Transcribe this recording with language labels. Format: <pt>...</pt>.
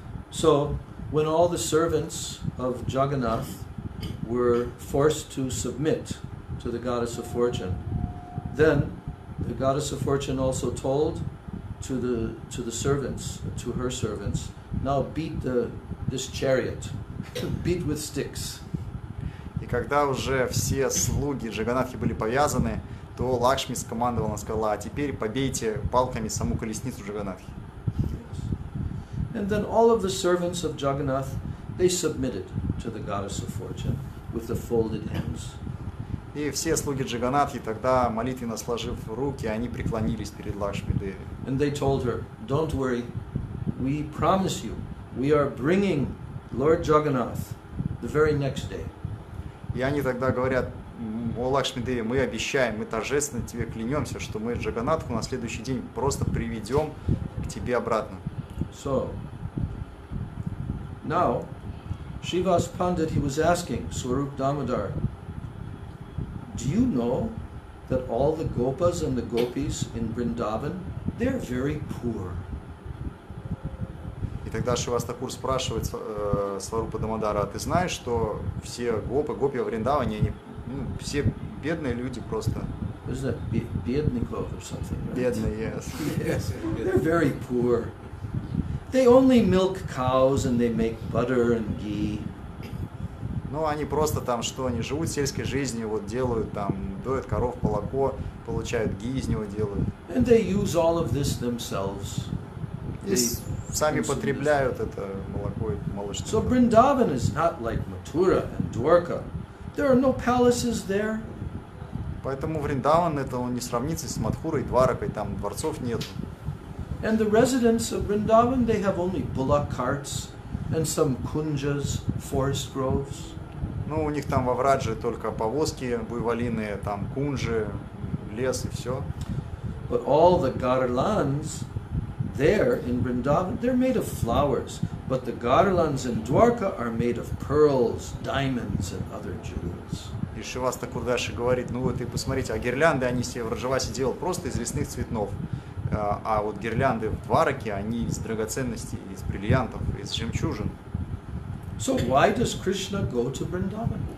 <en>So, when all the servants of Jagannath were forced to submit to the goddess of fortune, then the goddess of fortune also told to the servants, to her servants, now beat this chariot, beat with sticks.</en> <ru>И когда уже все слуги Джаганатхи были повязаны, то Лакшми скомандовала, она сказала: а теперь побейте палками саму колесницу Джаганатхи.</ru> <en>And then all of the servants of Jagannath, they submitted to the goddess of fortune with the folded hands.</en> <ru>И все слуги Джаганатхи тогда, молитвенно сложив руки, они преклонились перед Лакшми Деви.</ru> <en>And they told her, don't worry, we promise you, we are bringing Lord Jagannath the very next day.</en> <ru>И они тогда говорят: о Лакшми Деви, мы обещаем, мы торжественно тебе клянемся, что мы Джаганатху на следующий день просто приведем к тебе обратно.</ru> <en>So, now, Srivāsa Paṇḍita, he was asking Swarup Damodar, do you know that all the gopas and the gopis in Vrindavan, they're very poor?</en> <ru>И тогда Шривас Thakura спрашивает Сварупа Дамодара: а ты знаешь, что все гопи в Вриндаване, они все бедные люди просто?</ru> <en>Isn't that Biednikov or something? Right?</en> <ru>Бедные,</ru> <en>yes. Yes, they're very poor. They only milk cows and they make butter and ghee.</en> <ru>Ну, они просто там, что они живут сельской жизнью, вот делают там, доят коров, молоко, получают ги из него делают.</ru> <en>And they use all of this themselves.</en> <ru>И сами потребляют это молоко и молочное.</ru> <en>So Vrindavan is not like Mathura and Dwarka. There are no palaces there.</en> <ru>Поэтому Вриндаван это он не сравнится с Мадхурой и Дваракой, там дворцов нет.</ru> <en>And the residents of Vrindavan, they have only bullock carts and some kunjas, forest groves.</en> <ru>Ну, у них там во Врадже только повозки буйволиные, там кунжи, лес и все.</ru> <en>But all the garlands there in Vrindavan, they're made of flowers. But the garlands in Dwarka are made of pearls, diamonds, and other jewels.</en> <ru>И Шривас Thakura дальше говорит: ну вот и посмотрите, а гирлянды они себе в Раджавасе делал просто из лесных цветов. А вот гирлянды в Двараке, они из драгоценностей, из бриллиантов, из жемчужин.</ru> <en>So why does Krishna go to Vrindavan?</en>